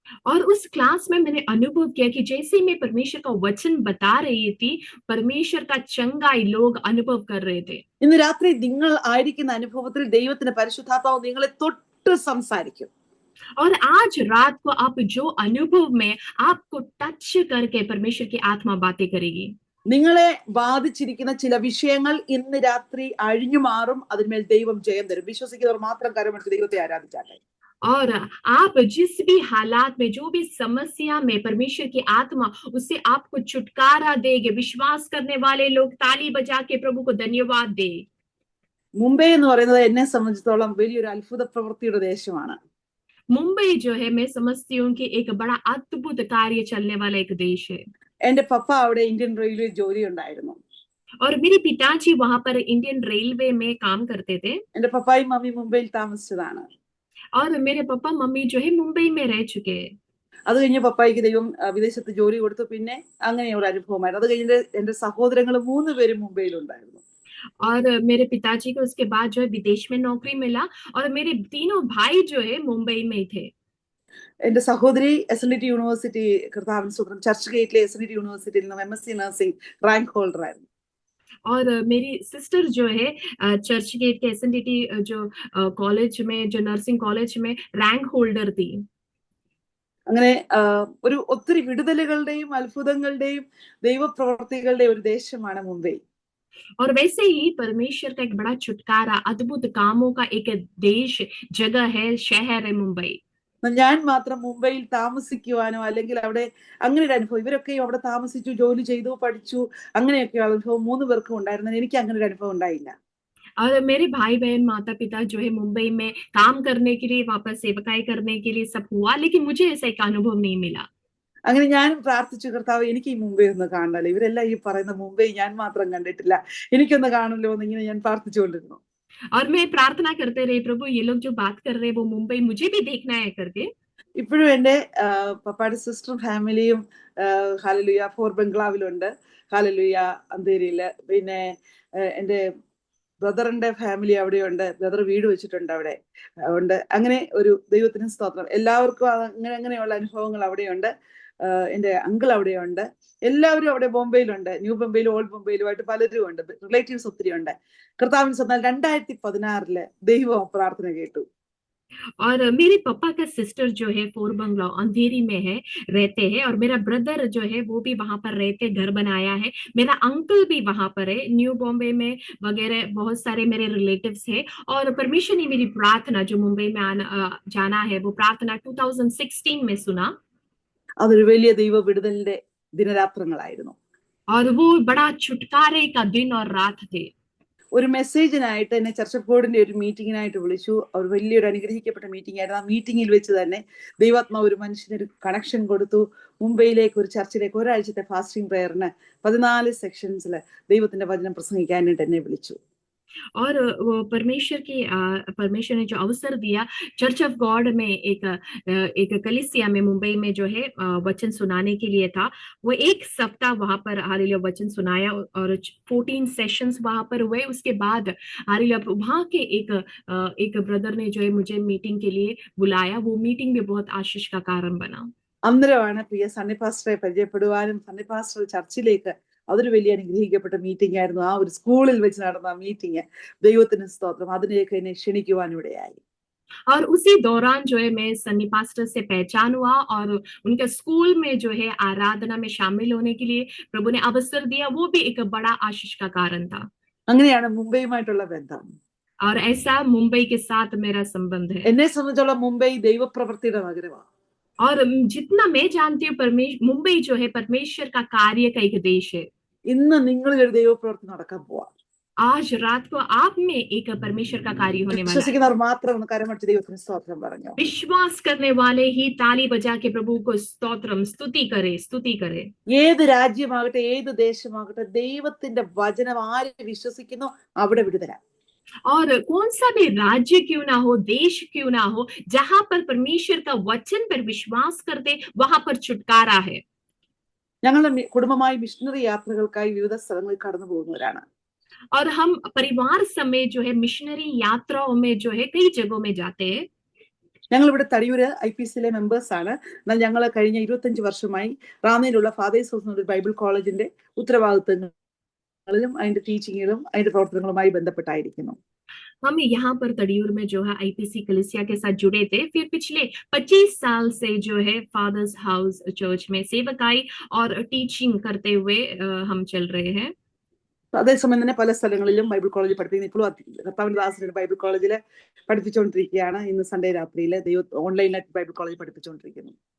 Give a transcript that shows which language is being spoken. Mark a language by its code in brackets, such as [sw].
[hi] और उस क्लास में मैंने अनुभव किया कि जैसे मैं परमेश्वर का वचन बता रही थी, परमेश्वर का चंगाई लोग अनुभव कर रहे थे. [ml] ഇന്ന് രാത്രി നിങ്ങൾ ആയിരിക്കുന്ന അനുഭവത്തിൽ ദൈവത്തിന്റെ പരിശുദ്ധാത്മാവ് നിങ്ങളെ തൊട്ട് സംസാരിക്കും. [hi] और आज रात को आप जो अनुभव में आपको टच करके परमेश्वर की आत्मा बातें करेगी. [ml] നിങ്ങളെ ബാധിച്ചിരിക്കുന്ന ചില വിഷയങ്ങൾ ഇന്ന് രാത്രി അഴിഞ്ഞു മാറും. അതിന്മേൽ ദൈവം ജയം തരും. വിശ്വസിക്കുന്നവർ മാത്രം കരമെടുത്ത് ദൈവത്തെ ആരാധിച്ചാട്ടെ. [hi] और आप जिस भी हालात में, जो भी समस्या में परमेश्वर की आत्मा उससे आपको छुटकारा देगी. विश्वास करने वाले लोग ताली बजा के प्रभु को धन्यवाद दे. [ml] മുംബൈ എന്ന് പറയുന്നത് എന്നെ സംബന്ധിച്ചിടത്തോളം വലിയൊരു അത്ഭുത പ്രവൃത്തിയുടെ ദേശമാണ്. [hi] मुंबई जो है मैं समझती हूँ कि एक बड़ा अद्भुत कार्य चलने वाला एक देश है. [ml] എന്റെ പപ്പ അവിടെ ഇന്ത്യൻ റെയിൽവേ ജോലി ഉണ്ടായിരുന്നു. [hi] और मेरे पिताजी वहां पर इंडियन रेलवे में काम करते थे. [ml] എന്റെ പപ്പായും മമ്മിയും മുംബൈയിൽ താമസിച്ചതാണ്. [hi] और मेरे पापा मम्मी जो है मुंबई में रह चुके हैं. [ml] അത് കഴിഞ്ഞ് പപ്പായിക്ക് ദൈവം വിദേശത്ത് ജോലി കൊടുത്തു. പിന്നെ അങ്ങനെ ഒരു അനുഭവമായിരുന്നു. അത് കഴിഞ്ഞ് എന്റെ സഹോദരങ്ങൾ 3 പേരും മുംബൈയിലുണ്ടായിരുന്നു. [hi] और मेरे पिताजी को उसके बाद जो है विदेश में नौकरी मिला और मेरे तीनों भाई जो है मुंबई में थे. [ml] എന്റെ സഹോദരി SNDT യൂണിവേഴ്സിറ്റി കർത്താവിന് സ്തോത്രം ചർച്ച് ഗേറ്റിലെ SNDT യൂണിവേഴ്സിറ്റിയിൽ നിന്ന് MSc നഴ്സിംഗ് റാങ്ക് ഹോൾഡർ ആയിരുന്നു. [hi] और मेरी सिस्टर जो है चर्च गेट के SNDT जो कॉलेज में, जो नर्सिंग कॉलेज में रैंक होल्डर थी. [ml] അങ്ങനെ ഒരു ഒത്തിരി വിടുതലുകളുടെയും അത്ഭുതങ്ങളുടെയും ദൈവപ്രവർത്തികളുടെയും ഒരു ദേശമാണ് മുംബൈ. [hi] और वैसे ही परमेश्वर का एक बड़ा छुटकारा, अद्भुत कामों का एक देश, जगह है, शहर है मुंबई. [ml] ഞാൻ മാത്രം മുംബൈയിൽ താമസിക്കുവാനോ അല്ലെങ്കിൽ അവിടെ അങ്ങനെ ഒരു അനുഭവം, ഇവരൊക്കെയും അവിടെ താമസിച്ചു, ജോലി ചെയ്തു, പഠിച്ചു, അങ്ങനെയൊക്കെയുള്ള അനുഭവം 3 പേർക്കും ഉണ്ടായിരുന്നു. എനിക്ക് അങ്ങനെ ഒരു അനുഭവം ഉണ്ടായില്ല. [hi] और मेरे भाई बहन माता पिता जो है मुंबई में काम करने के लिए, वापस सेवकाई करने के लिए सब हुआ, लेकिन मुझे ऐसा एक अनुभव नहीं मिला. [ml] അങ്ങനെ ഞാനും പ്രാർത്ഥിച്ചു, കർത്താവ് എനിക്ക് ഈ മുംബൈ ഒന്ന് കാണണല്ലോ. ഇവരെല്ലാം ഈ പറയുന്ന മുംബൈ ഞാൻ മാത്രം കണ്ടിട്ടില്ല, എനിക്കൊന്ന് കാണല്ലോ എന്ന് ഇങ്ങനെ ഞാൻ പ്രാർത്ഥിച്ചുകൊണ്ടിരുന്നു. [hi] और मैं प्रार्थना करते रही, प्रभु ये लोग जो बात कर रहे हैं वो मुंबई मुझे भी देखना है करके. [ml] ഇപ്പോഴും എന്റെ പപ്പായുടെ സിസ്റ്റർ ഫാമിലിയും ഹല്ലേലൂയ ഫോർ ബംഗ്ലാവിലുണ്ട്. ഹല്ലേലൂയ അന്തേരിയില്. പിന്നെ എന്റെ ബ്രദറിന്റെ ഫാമിലി അവിടെയുണ്ട്. ബ്രദർ വീട് വെച്ചിട്ടുണ്ട് അവിടെ ഉണ്ട്. അങ്ങനെ ഒരു ദൈവത്തിന് സ്തോത്രം. എല്ലാവർക്കും അങ്ങനെയുള്ള അനുഭവങ്ങൾ അവിടെയുണ്ട്. എന്റെ അങ്കിൾ അവിടെയുണ്ട്. എല്ലാവരും അവിടെ ബോംബെയിലുണ്ട്. ന്യൂ ബോംബെയിലും ഓൾഡ് ബോംബെയിലുമായിട്ട് പലരും ഉണ്ട്. റിലേറ്റീവ്സ് ഒത്തിരി ഉണ്ട്. കർത്താവിന് സ്വന്തം 2016 ദൈവം പ്രാർത്ഥന കേട്ടു. [hi] और मेरे पापा का सिस्टर जो है फोर बंगला अंधेरी में है रहते हैं, और मेरा ब्रदर जो है वो भी वहां पर रहते घर बनाया है। मेरा अंकल भी वहां पर है न्यू बॉम्बे में वगैरह, बहुत सारे मेरे रिलेटिव्स है। और परमेश्वर ने मेरी प्रार्थना जो मुंबई में जाना है वो प्रार्थना 2016 में सुना, [ml] അതൊരു വലിയ ദൈവ വിടുതലിന്റെ ദിനരാത്രങ്ങളായിരുന്നു. [hi] और वो बड़ा छुटकारे का दिन और रात थे। [ml] ഒരു മെസ്സേജിനായിട്ട് എന്നെ ചർച്ച് ഓഫ് ഗോഡിന്റെ ഒരു മീറ്റിങ്ങിനായിട്ട് വിളിച്ചു. അവർ വലിയൊരു അനുഗ്രഹിക്കപ്പെട്ട മീറ്റിംഗ് ആയിരുന്നു. ആ മീറ്റിംഗിൽ വെച്ച് തന്നെ ദൈവാത്മാവ് ഒരു മനുഷ്യനൊരു കണക്ഷൻ കൊടുത്തു. മുംബൈയിലേക്ക് ഒരു ചർച്ചിലേക്ക് ഒരാഴ്ചത്തെ ഫാസ്റ്റിംഗ് പ്രയറിന് 14 സെക്ഷൻസിൽ ദൈവത്തിന്റെ വചനം പ്രസംഗിക്കാനായിട്ട് എന്നെ വിളിച്ചു. [hi] और वो परमेश्वर ने जो अवसर दिया चर्च ऑफ गॉड में एक कलीसिया में मुंबई में जो है वचन सुनाने के लिए था। वो एक सप्ताह वहां पर हालेलुया वचन सुनाया और 14 सेशंस वहां पर हुए। उसके बाद हालेलुया वहां के एक ब्रदर ने जो है मुझे मीटिंग के लिए बुलाया। वो मीटिंग भी बहुत आशीष का कारण बना। [ml] അന്നേരമാണ് പ്രിയ സണ്ണി പാസ്റ്ററെ പരിചയപ്പെടുവാനും സണ്ണി പാസ്റ്റർ ചർച്ചിലേക്ക്, അതൊരു വലിയ അനുഗ്രഹിക്കപ്പെട്ട മീറ്റിംഗ് ആയിരുന്നു. ആ ഒരു സ്കൂളിൽ വെച്ച് നടന്ന മീറ്റിംഗ്, ദൈവത്തിന് സ്തോത്രം, അതിലേക്ക് എന്നെ ക്ഷണിക്കുവാനിടയായി. [hi] और उसी दौरान जो है मैं सन्नी पास्टर से पहचान हुआ और उनके स्कूल में जो है आराधना में शामिल होने के लिए प्रभु ने अवसर दिया। वो भी एक बड़ा आशीष का कारण था। [ml] അങ്ങനെയാണ് മുംബൈയുമായിട്ടുള്ള ബന്ധം. [hi] और ऐसा मुंबई के साथ मेरा संबंध है। [ml] എന്നെ സംബന്ധിച്ചോളം മുംബൈ ദൈവപ്രവൃത്തിയുടെ നഗരമാണ്. [hi] और जितना मैं जानती हूँ मुंबई जो है परमेश्वर का कार्य का एक देश है। [ml] ഇന്ന് നിങ്ങളിൽ ഒരു ദൈവപ്രവൃത്തി നടക്കാൻ പോവാ. [hi] आज रात को आप में एक परमेश्वर का कार्य होने वाला है। [ml] വിശ്വസിക്കുന്നവർ മാത്രം ഒന്ന് കരമടിച്ച് ദൈവത്തിന് സ്തോത്രം പറഞ്ഞു. [hi] विश्वास करने वाले ही ताली बजा के प्रभु को स्तोत्रम स्तुति करे। [ml] ഏത് രാജ്യമാകട്ടെ ഏത് ദേശമാകട്ടെ ദൈവത്തിന്റെ വചനം ആര് വിശ്വസിക്കുന്നു അവിടെ വിടുതല. [hi] और कौन सा भी राज्य क्यों ना हो, देश क्यों ना हो, जहां पर परमेश्वर का वचन पर विश्वास करते वहां पर छुटकारा है। [ml] ഞങ്ങളുടെ കുടുംബമായി മിഷണറി യാത്രകൾക്കായി വിവിധ സ്ഥലങ്ങളിൽ കടന്നു പോകുന്നവരാണ്. [hi] और हम परिवार समेत जो है मिशनरी यात्राओं में जो है कई जगहों में जाते हैं। [ml] ഞങ്ങൾ ഇവിടെ തടിയൂര് IPCയിലെ മെമ്പേഴ്സ് ആണ്. എന്നാൽ ഞങ്ങൾ കഴിഞ്ഞ 25 വർഷമായി റാന്നിയിലുള്ള ഫാദേഴ്സ് ഹൗസ് എന്നൊരു ബൈബിൾ കോളേജിന്റെ ഉത്തരവാദിത്തങ്ങളിലും അതിന്റെ ടീച്ചിങ്ങിലും അതിന്റെ പ്രവർത്തനങ്ങളുമായി ബന്ധപ്പെട്ടായിരിക്കുന്നു. [hi] हम यहाँ पर तड़ियूर में जो है IPC कलीसिया के साथ जुड़े थे। फिर पिछले 25 साल से जो है फादर्स हाउस चर्च में सेवकाई और टीचिंग करते हुए हम चल रहे हैं। [ml] അതേസമയം തന്നെ പല സ്ഥലങ്ങളിലും ബൈബിൾ കോളേജിൽ പഠിപ്പിക്കുന്നു. ഇപ്പോഴും കർത്താവിന്റെ ദാസന്റെ ബൈബിൾ കോളേജിൽ പഠിപ്പിച്ചുകൊണ്ടിരിക്കുകയാണ്. ഇന്ന് സൺഡേ രാത്രിയിൽ ഓൺലൈനായിട്ട് ബൈബിൾ കോളേജിൽ പഠിപ്പിച്ചുകൊണ്ടിരിക്കുന്നു.